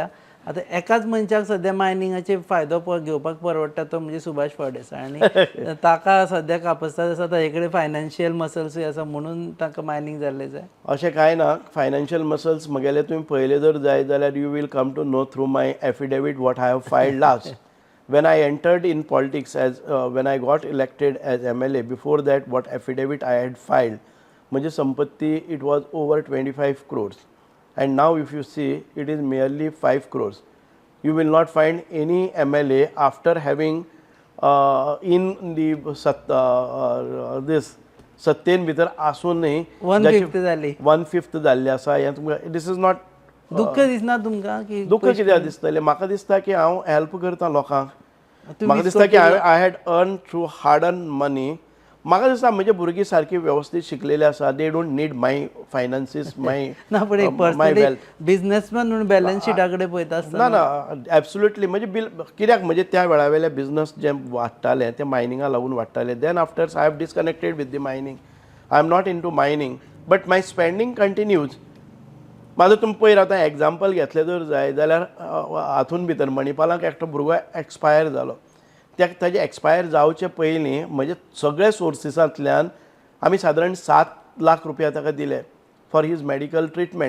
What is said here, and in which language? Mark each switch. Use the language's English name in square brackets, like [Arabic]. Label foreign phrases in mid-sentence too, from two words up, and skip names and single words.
[Konkani] आतां एकाच मनशाक सद्या मायनिंगाचे फायदो घेवपाक परवडटा तो म्हणजे सुभाष फळदेसाय आनी ताका सद्या कापस्ताद आसा ताजे कडेन फायनान्शियल मसल्सूय आसा म्हणून ताका मायनिंग जाल्लें जाय. अशें कांय ना. फायनान्शियल मसल्स म्हगेले तुवें पळयले जर जाय जाल्यार [English] you will come to know through my affidavit what I have filed last. When I entered in politics when I got elected as MLA, before that what affidavit I had filed, [Konkani] म्हणजे संपत्ती [English] it was over 25 crores. And now if you see it is merely 5 crores. You will not find any MLA after having in the this [Konkani] सत्तेन भितर आसूनय 1/5 जाली. 1/5 जाल्ली आसा. हें तुमकां [English] this is not [Konkani] दुख्ख दिसना तुमकां की दुख्ख कित्याक दिसतलें. म्हाका दिसता की हांव हेल्प करता लोकांक. म्हाका दिसता की [English] I had earn through hard earn money. [Konkani] म्हाका दिसता म्हजे भुरगीं सारकी वेवस्थीत शिकलेले आसा. [English] They don't need my finances my [Konkani] ना पण एक [English] personally businessman [Konkani] म्हणून बॅलन्स शीटा कडेन पळयता आसतना ना एब्सोल्युटली म्हणजे कित्याक म्हणजे त्या वेळा वयले बिझनस जे वाडटाले ते मायनिंगा लागून वाडटाले. [English] Then after I have disconnected with the mining. I am not in to mining but my spending continues. [Konkani] म्हाजो तुमी पयर आतां एग्जाम्पल घेतलें जर जाय जाल्यार हातून भितर मणिपालाक एकटो भुरगो एक्सपायर जालो. ताजे एक्सपायर जावचे पयलीं म्हजे सगळे सोर्सिसांतल्यान आमी सादारण 7 लाख रुपया ताका दिले [English] for his medical treatment.